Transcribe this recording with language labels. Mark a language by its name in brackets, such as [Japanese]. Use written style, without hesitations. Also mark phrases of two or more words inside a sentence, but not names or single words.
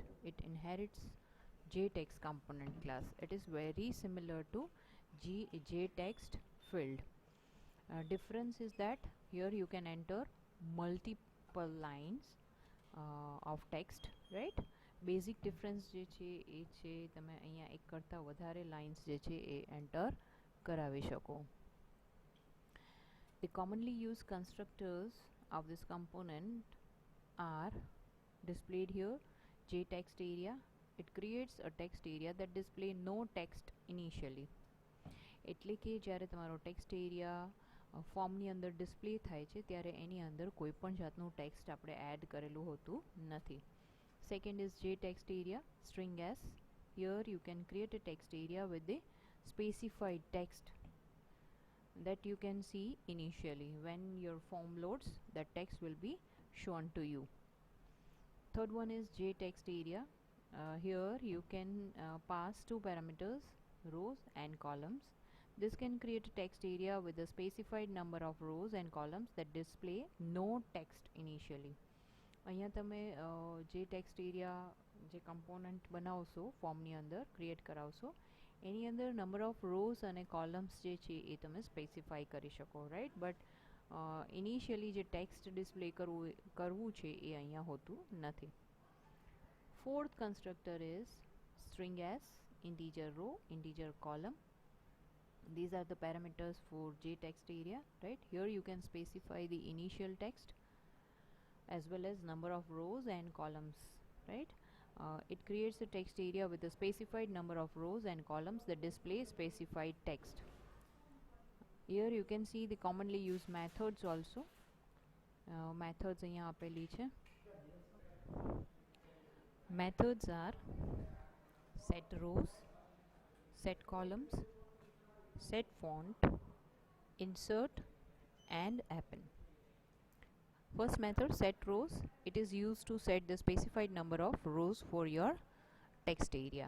[English] It inherits JText component class. It is very similar to JText field. Difference is that here you can enter multiple lines of text, right? Basic difference [Gujarati] જે છે એ છે તમે અહીંયા એક કરતાં વધારે લાઇન્સ જે છે એ એન્ટર કરાવી શકો. [English] The commonly used constructors of this component are displayed here. JText area, it creates a text area that display no text initially. [Gujarati] એટલે કે જ્યારે તમારો [English] text area [Gujarati] ફોર્મની અંદર ડિસ્પ્લે થાય છે ત્યારે એની અંદર કોઈ પણ જાતનું ટેક્સ્ટ આપણે એડ કરેલું હોતું નથી. [English] Second is J text area string s. Here you can create a text area with the specified text that you can see initially. When your form loads, that text will be shown to you. Third one is JText area. Here you can pass two parameters, rows and columns. This can create a text area with a specified number of rows and columns that display no text initially. [Gujarati] અહીંયા તમે જે [English] text area [Gujarati] જે કમ્પોનન્ટ બનાવશો ફોર્મની અંદર ક્રિએટ કરાવશો એની અંદર [English] number of rows [Gujarati] અને કોલમ્સ જે છે એ તમે સ્પેસિફાઈ કરી શકો, રાઈટ? [English] But initially [Gujarati] જે ટેક્સ્ટ ડિસ્પ્લે કરવું છે એ અહીંયા હોતું નથી. [English] Fourth constructor is string s, integer row, integer column. These are the parameters for JText area, right? Here you can specify the initial text as well as number of rows and columns, right? It creates a text area with a specified number of rows and columns that display specified text. Here you can see the commonly used methods also. [Gujarati] Methods અહીંયા આપેલી છે. [English] Methods are set rows, set columns, set font, insert and append. First method, set rows. It is used to set the specified number of rows for your text area.